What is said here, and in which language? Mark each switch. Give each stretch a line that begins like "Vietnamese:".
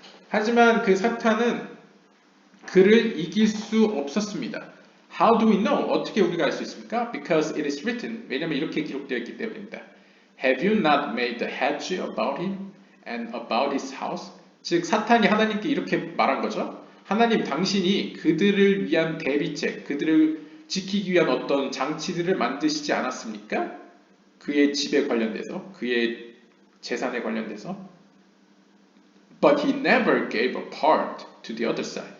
Korean: 하지만 그 사탄은 그를 이길 수 없었습니다.
English: How do we know?
Korean: 어떻게 우리가 알 수 있습니까?
English: Because it is written.
Korean: 왜냐하면 이렇게 기록되어 있기 때문입니다.
English: Have you not made the hedge about him and about his house?
Korean: 즉 사탄이 하나님께 이렇게 말한 거죠. 하나님 당신이 그들을 위한 대비책, 그들을 지키기 위한 어떤 장치들을 만드시지 않았습니까? 그의 집에 관련돼서, 그의 재산에 관련돼서.
English: But he never gave a part to the other side.